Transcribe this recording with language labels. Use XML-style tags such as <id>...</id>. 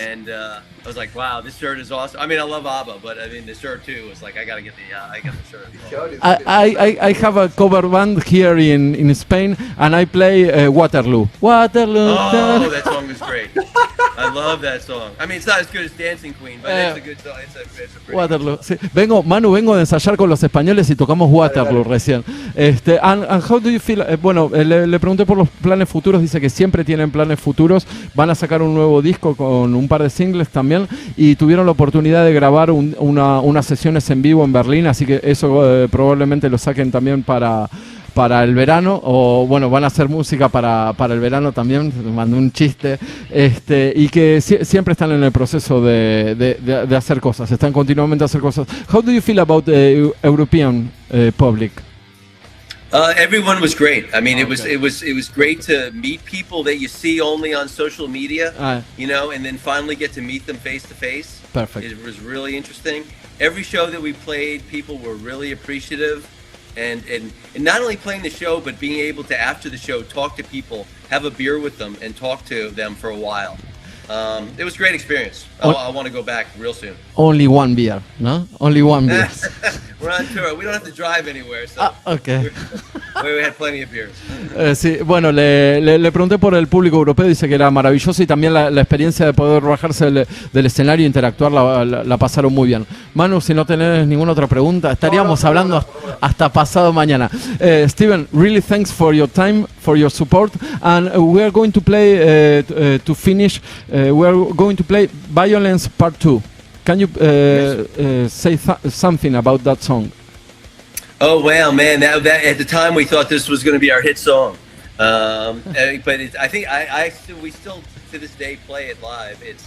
<en>And I was like, wow, this shirt is awesome. I mean, I love ABBA, but I mean, the shirt too was like, I got to get the shirt. I have a cover band here in Spain, and I play Waterloo. Oh, that song is great. I love that song. I mean, it's not as good as Dancing Queen, but it's a good song. It's a pretty Waterloo. good song.</en> <es>Sí. Vengo de ensayar con los españoles y tocamos Waterloo recién.</es> <en>And how do you feel?</en> <es>Bueno, le pregunté por los planes futuros. Dice que siempre tienen planes futuros. Van a sacar un nuevo disco con un par de singles también, y tuvieron la oportunidad de grabar unas sesiones en vivo en Berlín, así que eso probablemente lo saquen también para el verano, o bueno, van a hacer música para el verano también. Mandé un chiste, y que siempre están en el proceso de hacer cosas, están continuamente a hacer cosas.</es> <en>How do you feel about the European public? Everyone was great. I mean, it was great to meet people that you see only on social media, and then finally get to meet them face to face. Perfect. It was really interesting. Every show that we played, people were really appreciative. and not only playing the show, but being able to, after the show, talk to people, have a beer with them, and talk to them for a while. It was a great experience. I want to go back real soon. Only one beer, no? Only one beer. We're on tour. We don't have to drive anywhere, so okay. we had plenty of beers.</en> <es>Sí, bueno, le pregunté por el público europeo, dice que era maravilloso y también la experiencia de poder bajarse del escenario e interactuar la pasaron muy bien. Manu, si no tenés ninguna otra pregunta, estaríamos hablando hasta pasado mañana.</es> <en>Steven, really thanks for your time, for your support, and we are going to play, to finish, we are going to play Violence Part 2. Can you say something about that song? Oh wow, man! That at the time we thought this was going to be our hit song, but I think we still to this day play it live.</en>